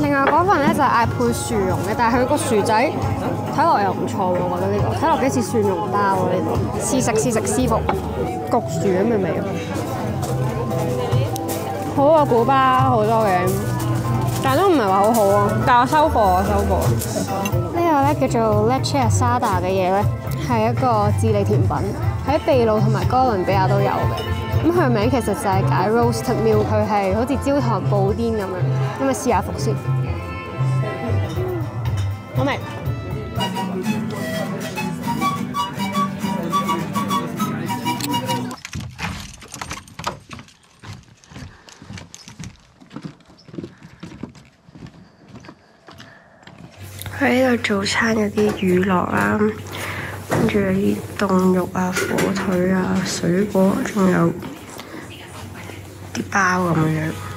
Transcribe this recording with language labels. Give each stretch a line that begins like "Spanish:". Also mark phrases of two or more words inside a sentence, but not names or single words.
Cantonese: 另外嗰份咧就係嗌配薯蓉嘅，但係佢個薯仔睇落又唔錯喎，我覺得呢個睇落幾似蒜蓉包喎呢個。試食師傅焗薯咁嘅味，好過古巴好多嘅，但係都唔係話好好啊。但我收貨。呢個咧叫做
Spanish: leche asada
Cantonese: 嘅嘢咧，係一個智利甜品，喺秘魯同埋哥倫比亞都有嘅。咁佢名其實就係解
English: roasted milk，
Cantonese: 佢係好似焦糖布甸咁樣。咁咪試下服先。好味。佢呢度早餐有啲乳酪啦，跟住有啲凍肉啊、火腿啊、水果，仲有啲包咁樣。